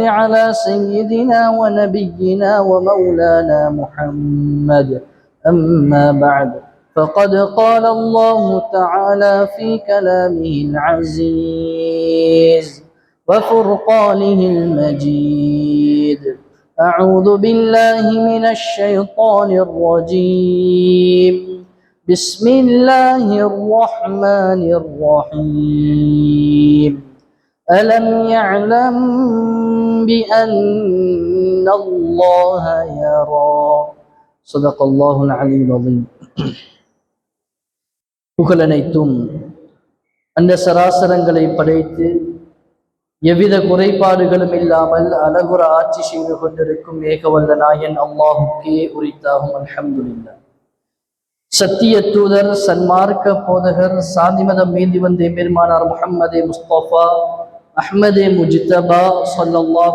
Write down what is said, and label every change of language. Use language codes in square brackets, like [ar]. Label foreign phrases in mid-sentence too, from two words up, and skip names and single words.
[ar] على سيدنا ونبينا ومولانا محمد أما بعد فقد قال الله تعالى في كلامه العزيز وفرقانه المجيد أعوذ بالله من الشيطان الرجيم بسم الله الرحمن الرحيم ألم يعلم بأن الله يرى صدق الله العلي العظيم [ta] புகழனைத்தும் அந்த சராசரங்களை படைத்து எவ்வித குறைபாடுகளும் இல்லாமல் அழகுற ஆட்சி செய்து கொண்டிருக்கும் ஏகவல்ல நாயன் அல்லாஹுக்கே உரித்தாகும் அல்ஹம்துலில்லாஹ். சத்திய தூதர் சன்மார்க்க போதகர் சாந்திமதம் மீதி வந்த பெருமானார் முஹம்மதே முஸ்தபா அஹ்மதே முஜ்தபா ஸல்லல்லாஹு